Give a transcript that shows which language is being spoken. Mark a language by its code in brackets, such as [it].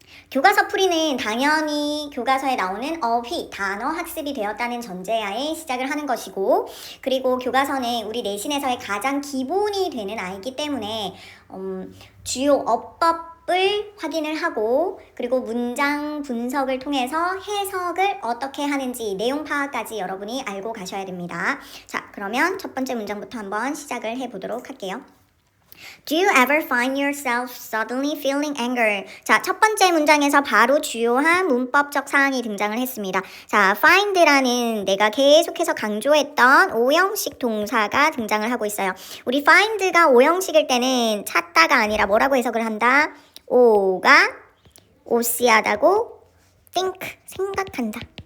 [ko] 교과서 풀이는 당연히 교과서에 나오는 어휘, 단어 학습이 되었다는 전제하에 시작을 하는 것이고, 그리고 교과서는 우리 내신에서의 가장 기본이 되는 아이기 때문에 주요 어법을 확인을 하고, 그리고 문장 분석을 통해서 해석을 어떻게 하는지 내용 파악까지 여러분이 알고 가셔야 됩니다. 자, 그러면 첫 번째 문장부터 한번 시작을 해보도록 할게요. [en] Do you ever find yourself suddenly feeling anger? [ko] 자, 첫 번째 문장에서 바로 주요한 문법적 사항이 등장을 했습니다. 자, find라는 내가 계속해서 강조했던 오형식 동사가 등장을 하고 있어요. 우리 find가 오형식일 때는 찾다가 아니라 뭐라고 해석을 한다? 오가 오씨하다고 think, 생각한다.